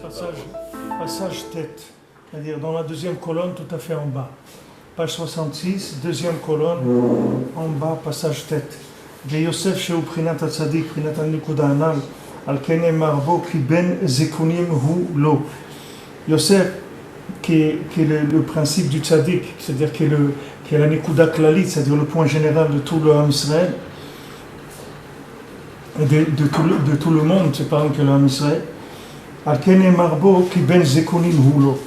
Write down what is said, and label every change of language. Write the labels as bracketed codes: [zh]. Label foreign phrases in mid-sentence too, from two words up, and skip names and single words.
[fr] passage tête, c'est-à-dire dans la deuxième colonne tout à fait en bas. Page 66, deuxième colonne, en bas, passage tête. [he] ויוסף שהוא בחינת הצדיק, בחינת הנקודה הנ"ל, על כן נאמר בו כי בן זקונים הוא לו. יוסף, [fr] qui est le principe du tzaddik, c'est-à-dire qui est la [he] נקודה כללית, [fr] c'est-à-dire le point général de tout le [he] עם ישראל, [fr] de tout le monde, c'est pas que le [he] עם ישראל. על כן נאמר בו כי בן זקונים הוא לו.